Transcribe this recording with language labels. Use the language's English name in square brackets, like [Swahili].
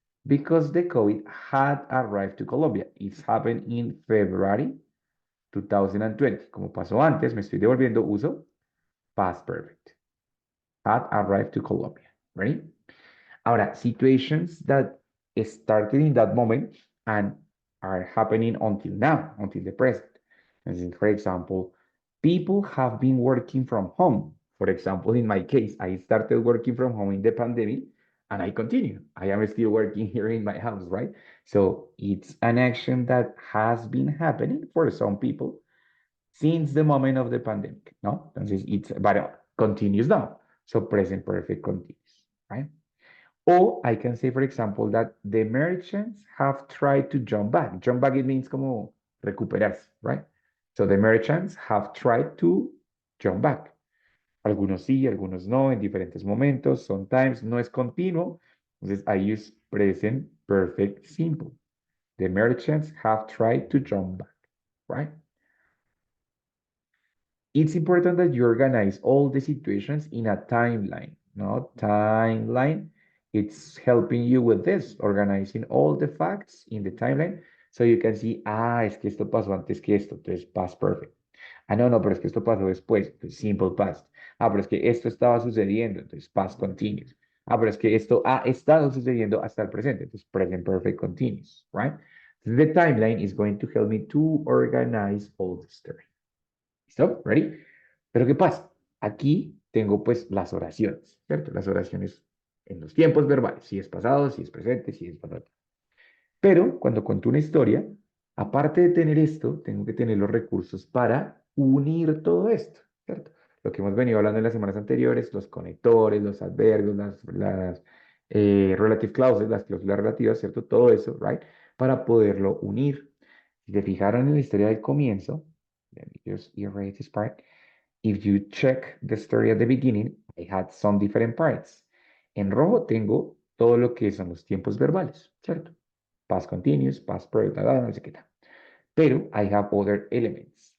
[English] Because the COVID had arrived to Colombia. It's happened in February 2020. [Spanish] Como pasó antes, me estoy devolviendo, uso past perfect. [English] Had arrived to Colombia. Ready? [Spanish] Ahora, [English] situations that started in that moment and are happening until now, until the present. And for example, people have been working from home. For example, in my case, I started working from home in the pandemic and I continue. I am still working here in my house, right? So it's an action that has been happening for some people since the moment of the pandemic, no? Entonces, but continues now. So present perfect continues, right? Or I can say, for example, that the merchants have tried to jump back. Jump back, it means [Spanish] como recuperarse, [English] right? So the merchants have tried to jump back. [Spanish] Algunos sí, algunos no, en diferentes momentos, [English] sometimes, [Spanish] no es continuo. [English] Entonces, I use present perfect simple. The merchants have tried to jump back, right? It's important that you organize all the situations in a timeline, no? Timeline. It's helping you with this, organizing all the facts in the timeline so you can see, [Spanish] es que esto pasó antes que esto, entonces [English] past perfect. [Spanish] No, pero es que esto pasó después, entonces simple past. Pero es que esto estaba sucediendo, entonces past continuous. Pero es que esto ha estado sucediendo hasta el presente, entonces present perfect continuous, right? [English] The timeline is going to help me to organize all the story. [Spanish] ¿Listo? [English] ¿Ready? [Spanish] Pero ¿qué pasa? Aquí tengo pues las oraciones, ¿cierto? Las oraciones en los tiempos verbales, si es pasado, si es presente, si es pasado. Pero cuando cuento una historia, Aparte de tener esto, tengo que tener los recursos para unir todo esto, ¿cierto? Lo que hemos venido hablando en las semanas anteriores, los conectores, los adverbios, las [English] relative clauses, [Spanish] las cláusulas relativas, ¿cierto? Todo eso, right? Para poderlo unir. Si te fijaron en la historia del comienzo, [English] let me just erase this part. If you check the story at the beginning, I had some different parts. [Spanish] En rojo tengo todo lo que son los tiempos verbales, ¿cierto? [English] Past continuous, past perfect, [Spanish] no sé qué tal. Pero [English] I have other elements.